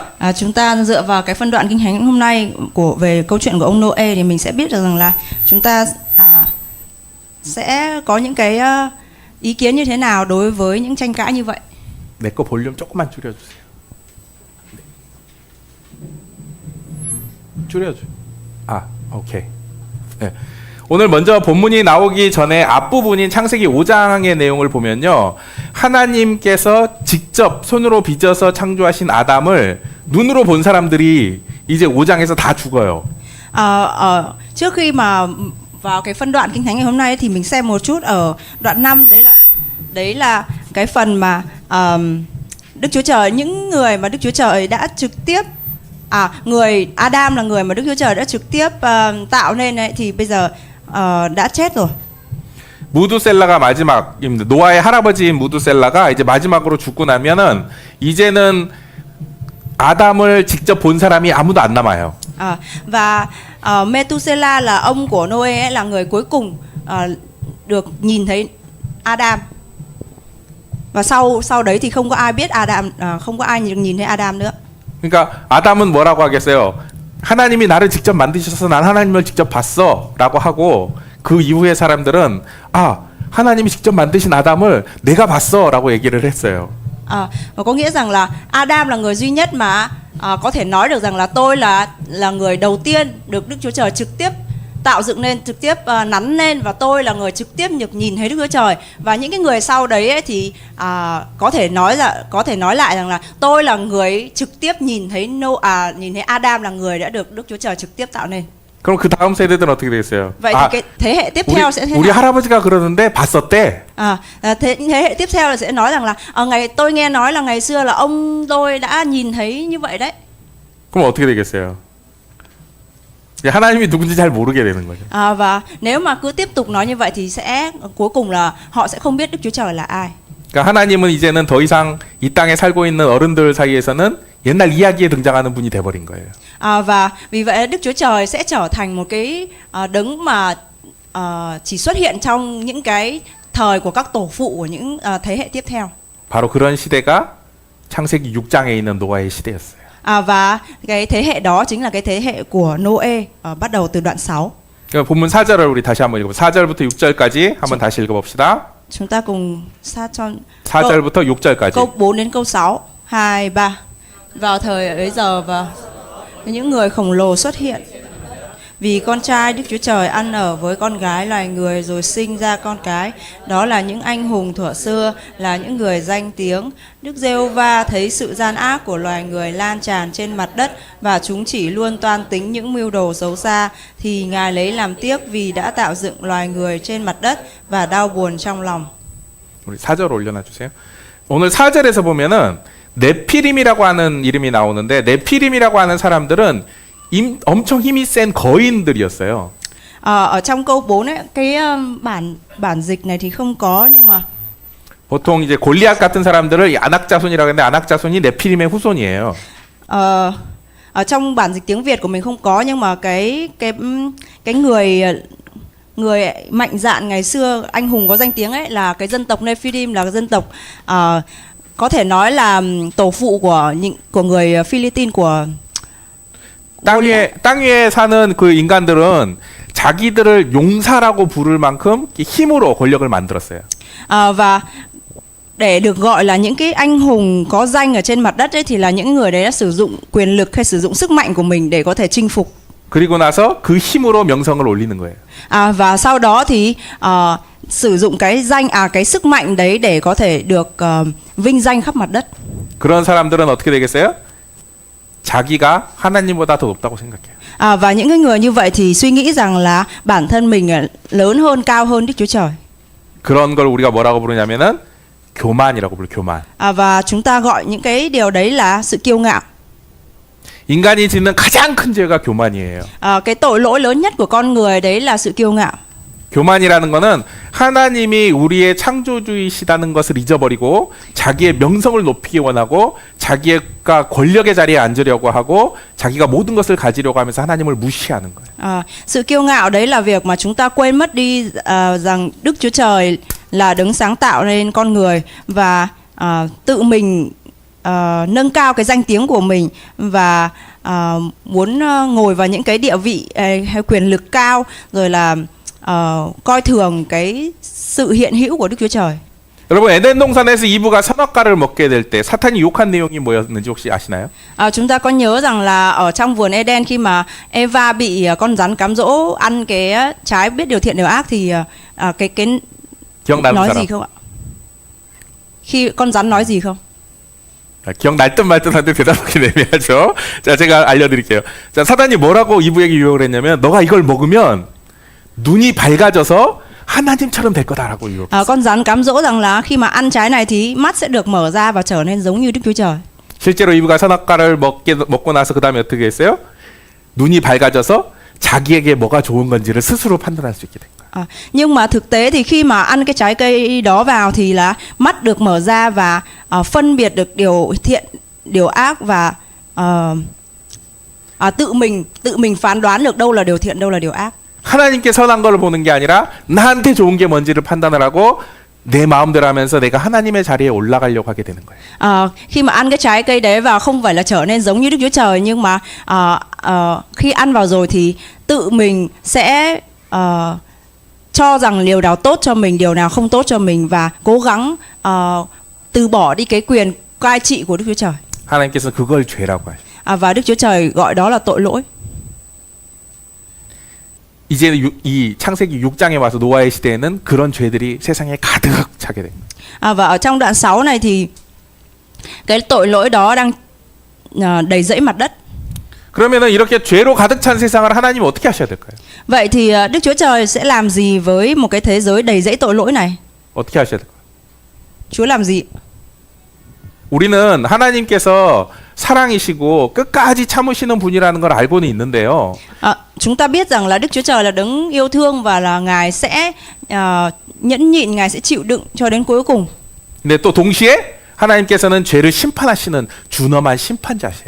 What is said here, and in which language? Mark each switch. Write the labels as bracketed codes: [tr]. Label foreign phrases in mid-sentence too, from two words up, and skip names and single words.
[vi] Chúng ta dựa vào cái phân đoạn Kinh Thánh hôm nay về câu chuyện của ông Noe thì mình sẽ biết được rằng là chúng ta sẽ có những cái ý kiến như thế nào đối với những tranh cãi như vậy. [ko] 내 거 볼륨 조금만 줄여주세요. 줄여줘. 오케이. 네. 오늘 먼저 본문이 나오기 전에 앞부분인 창세기 5장의 내용을 보면요, 하나님께서 직접 손으로 빚어서 창조하신 아담을 눈으로 본 사람들이 이제 5장에서 다 죽어요. [vi] Trước khi mà vào cái phân đoạn Kinh Thánh ngày hôm nay thì mình xem một chút ở đoạn 5, đấy là cái phần mà Đức Chúa Trời, những người mà Đức Chúa Trời đã trực tiếp người Adam là người mà Đức Chúa Trời đã trực tiếp tạo nên ấy, thì bây giờ đã chết rồi. [ko] 무두셀라가 마지막입니다. 노아의 할아버지인 무두셀라가 이제 마지막으로 죽고 나면은 이제는 아담을 직접 본 사람이 아무도 안 남아요. [vi] Và Methuselah là ông của Noe ấy, là người cuối cùng được nhìn thấy Adam. Và sau đấy thì không có ai biết Adam, không có ai được nhìn thấy Adam nữa. [ko] 그러니까 아담은 뭐라고 하겠어요? 하나님이 나를 직접 만드셔서 난 하나님을 직접 봤어라고 하고, 그 이후의 사람들은 하나님이 직접 만드신 아담을 내가 봤어라고 얘기를 했어요. [vi] Và có nghĩa rằng là Adam là người duy nhất mà có thể nói được rằng là tôi là người đầu tiên được Đức Chúa Trời trực tiếp tạo dựng nên, trực tiếp nắn lên, và tôi là người trực tiếp được nhìn thấy Đức Chúa Trời. Và những cái người sau đấy ấy, thì có thể nói lại rằng là tôi là người trực tiếp nhìn thấy Adam là người đã được Đức Chúa Trời trực tiếp tạo nên. [ko] 그럼 그 다음 세대들은 어떻게 되겠어요? [vi] Vậy thì cái thế hệ tiếp theo sẽ thế [ko] 우리 [vi] nào? [ko] 할아버지가 그러는데 봤었대. [vi] Thế hệ tiếp theo là sẽ nói rằng là tôi nghe nói là ngày xưa là ông tôi đã nhìn thấy như vậy đấy. [ko] 그럼 어떻게 되겠어요? 하나님이 누군지 잘 모르게 되는 거죠. [vi] Và nếu mà cứ tiếp tục nói như vậy thì cuối cùng là họ sẽ không biết Đức Chúa Trời là ai. [ko] 그러니까 하나님은 이제는 더 이상 이 땅에 살고 있는 어른들 사이에서는 옛날 이야기에 등장하는 분이 돼버린 거예요. [vi] Và vì vậy Đức Chúa Trời sẽ trở thành một cái đấng mà chỉ xuất hiện trong những cái thời của các tổ phụ của những thế hệ tiếp theo. [ko] 바로 그런 시대가 창세기 6장에 있는 노아의 시대였어요. [vi] Và cái thế hệ đó chính là cái thế hệ của Noe, bắt đầu từ đoạn 6. [ko] 그러니까 본문 4절을 우리 다시 한번 읽어봅시다. 4절부터 6절까지 한번 다시 읽어봅시다. [vi] Chúng ta cùng sát cho [ko] 4절부터 6절까지. [vi] câu 4 đến câu 6. 2, 3. Vào thời ấy giờ và những người khổng lồ xuất hiện. Vì con trai Đức Chúa Trời ăn ở với con gái loài người rồi sinh ra con cái. Đó là những anh hùng thuở xưa, là những người danh tiếng. Đức Giê-hô-va thấy sự gian ác của loài người lan tràn trên mặt đất, và chúng chỉ luôn toan tính những mưu đồ xấu xa, thì Ngài lấy làm tiếc vì đã tạo dựng loài người trên mặt đất và đau buồn trong lòng. [ko] 우리 4절 올려놔 주세요. 오늘 4절에서 보면은 네피림이라고 하는 이름이 나오는데, 네피림이라고 하는 사람들은 엄청 힘이 센 거인들이었어요. [vi] Ở trong câu 4 ấy, cái bản dịch này thì không có, nhưng mà [ko] 보통 이제 골리앗 같은 사람들을 아낙자손이라고 하는데, 아낙자손이 네피림의 후손이에요. [vi] ở trong bản dịch tiếng Việt của mình không có, nhưng mà cái người mạnh dạn ngày xưa, anh hùng có danh tiếng ấy, là cái dân tộc Nephilim, là cái dân tộc có thể nói là tổ phụ của người Philippines, của [ko] 땅 위에 사는 그 인간들은 자기들을 용사라고 부를 만큼 힘으로 권력을 만들었어요. [vi] Và để được gọi là những cái anh hùng có danh ở trên mặt đất ấy, thì là những người đấy đã sử dụng quyền lực hay sử dụng sức mạnh của mình để có thể chinh phục. [ko] 그리고 나서 그 힘으로 명성을 올리는 거예요. [vi] Và sau đó thì sử dụng cái sức mạnh đấy để có thể được vinh danh khắp mặt đất. [ko] 그런 사람들은 어떻게 되겠어요? 자기가 하나님보다 더 높다고 생각해요. [vi] Và những cái người như vậy thì suy nghĩ rằng là bản thân mình lớn hơn, cao hơn Đức Chúa Trời. [ko] 그런 걸 우리가 뭐라고 부르냐면은 교만이라고 불러, 교만. [vi] Và chúng ta gọi những cái điều đấy là sự kiêu ngạo. [ko] 인간이 짓는 가장 큰 죄가 교만이에요. [vi] Cái tội lỗi lớn nhất của con người đấy là sự kiêu ngạo. [ko] 교만이라는 거는 하나님이 우리의 창조주이시다는 것을 잊어버리고 자기의 명성을 높이기 원하고 자기가 권력의 자리에 앉으려고 하고 자기가 모든 것을 가지려고 하면서 하나님을 무시하는 거예요. [vi] Sự kiêu ngạo đấy là việc mà chúng ta quên mất đi rằng Đức Chúa Trời là đấng sáng tạo nên con người, và tự mình nâng cao cái danh tiếng của mình, và muốn ngồi vào những cái địa vị hay quyền lực cao, rồi là coi thường cái sự hiện hữu của Đức Chúa Trời. [ko] 여러분, 에덴 동산에서 이브가 선악과를 먹게 될 때 사탄이 욕한 내용이 뭐였는지 혹시 아시나요? [vi] Chúng ta có nhớ rằng là ở trong vườn Eden, khi mà Eva bị con rắn cám dỗ ăn cái trái biết điều thiện điều ác, thì cái nói gì không ạ? Khi con rắn nói gì không? [ko] 기억날 듯 말 듯한데 대답하기 애매하죠. 자, 제가 알려드릴게요. 자, 사단이 뭐라고 이브에게 유혹을 했냐면, 너가 이걸 먹으면 눈이 밝아져서 하나님처럼 될 거다라고 유혹했어요. [vi] Con rắn cám dỗ rằng là khi mà ăn trái này thì mắt sẽ được mở ra và trở nên giống như Đức Chúa Trời. [ko] 실제로 이브가 선악과를 먹고 나서 그 다음에 어떻게 했어요? 눈이 밝아져서 자기에게 뭐가 좋은 건지를 스스로 판단할 수 있게 된 거예요. [vi] Nhưng mà thực tế thì khi mà ăn cái trái cây đó vào thì là mắt được mở ra và phân biệt được điều thiện, điều ác, và tự mình phán đoán được đâu là điều thiện, đâu là điều ác. [ko] 하나님께 선한 걸 보는 게 아니라 나한테 좋은 게 뭔지를 판단을 하고 내 마음대로 하면서 내가 하나님의 자리에 올라가려고 하게 되는 거예요. [vi] Khi mà ăn cái trái cây đấy vào, không phải là trở nên giống như Đức Chúa Trời, nhưng mà khi ăn vào rồi thì tự mình sẽ cho rằng điều nào tốt cho mình, điều nào không tốt cho mình, và cố gắng từ bỏ đi cái quyền cai trị của Đức Chúa Trời. [ko] 하나님께서 그걸 죄라고 하십니다. [vi] Và Đức Chúa Trời gọi đó là tội lỗi. [ko] 이제 이 창세기 6장에 와서 노아의 시대에는 그런 죄들이 세상에 가득 차게 됩니다. [vi] Và ở trong đoạn 6 này thì cái tội lỗi đó đang đầy rẫy mặt đất. [ko] 그러면은 이렇게 죄로 가득 찬 세상을 하나님이 어떻게 하셔야 될까요? [vi] Vậy thì Đức Chúa Trời sẽ làm gì với một cái thế giới đầy rẫy tội lỗi này? [ko] 어떻게 하셔야 될까요? [vi] Chúa làm gì? [ko] 우리는 하나님께서 사랑이시고 끝까지 참으시는 분이라는 걸 알고는 있는데요. [vi] Chúng ta biết rằng là Đức Chúa Trời là đấng yêu thương và là Ngài sẽ nhẫn nhịn, Ngài sẽ chịu đựng cho đến cuối cùng. [ko] 근데 또 동시에 하나님께서는 죄를 심판하시는 준엄한 심판자시에요.